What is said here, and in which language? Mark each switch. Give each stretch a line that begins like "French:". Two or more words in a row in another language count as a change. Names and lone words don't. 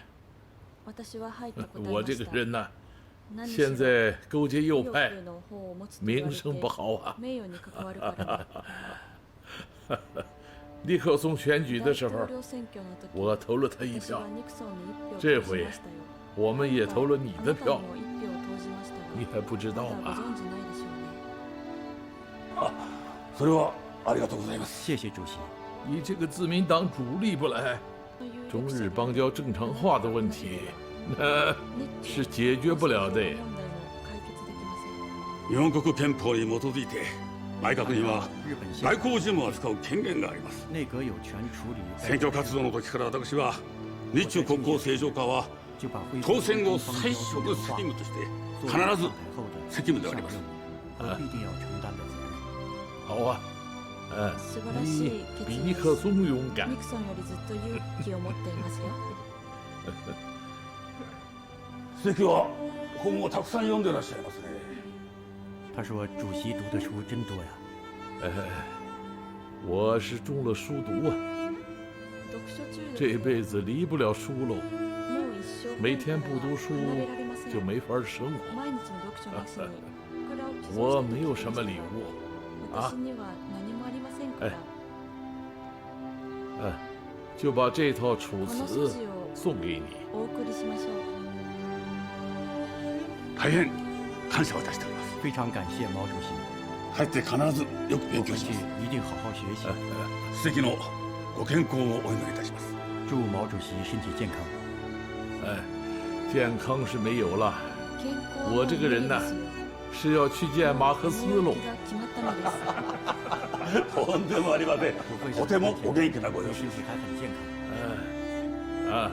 Chinese: 我这个人呢，现在勾结右派，名声不好啊。尼克松选举的时候，我投了他一票，这回我们也投了你的票，你还不知道吧？
Japanese: それはありがとうございます。
Chinese: 谢谢主席。你这个自民党主力不来，中日邦交正常化的问题，那是解决不了的。
Japanese: 日本国憲法に基づいて、内閣には外交事務を扱う権限があります。
Chinese: 内阁有权处理
Japanese: 選挙活動の時から私は日中国交正常化は当選後最初の責務として必ず責務であります。
Chinese: 必定要承担的责任。好啊，你比尼克松勇敢。
Japanese: ニクソンよりずっと勇気を持っていますよ。関は本をたくさん読んでらっしゃいますね。
Chinese: 他说主席读的书真多呀。我是中了书毒啊，这辈子离不了书喽。每天不读书就没法生活。我没有什么礼物啊，就把这套《楚辞》送给你。
Japanese: 大変感謝をいたしております。
Chinese: 非常感谢毛主席。
Japanese: 帰って必ずよく勉強します。
Chinese: 一定好好学习。
Japanese: 主席のご健康をお祈りいたします。
Chinese: 祝毛主席身体健康。健康是没有了，我这个人呢，是要去见马克思喽。
Japanese: とんでもありません。とてもお元気なご様子。
Chinese: 身体还很健康。